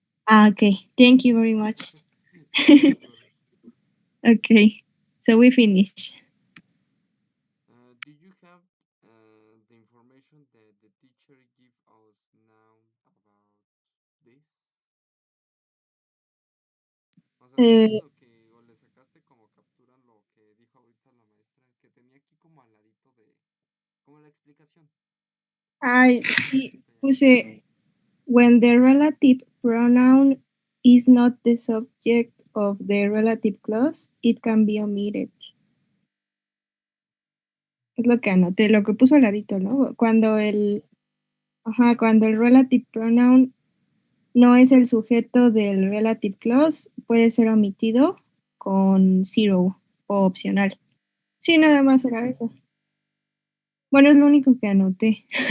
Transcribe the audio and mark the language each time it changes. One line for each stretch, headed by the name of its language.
English: Okay, thank you very much. Okay, so we finish. Do you have the information that the teacher give us now about this?
Spanish: O sea, ¿tienes lo que, o le sacaste como captura lo que dijo ahorita la maestra, que tenía aquí como al ladito de, como la explicación?
English: I see, puse, when the relative pronoun is not the subject of the relative clause, it can be omitted.
Spanish: Es lo que anoté, lo que puso al ladito, ¿no? Cuando el relative pronoun no es el sujeto del relative clause, puede ser omitido con zero o opcional. Sí, nada más era eso. Bueno, es lo único que anoté.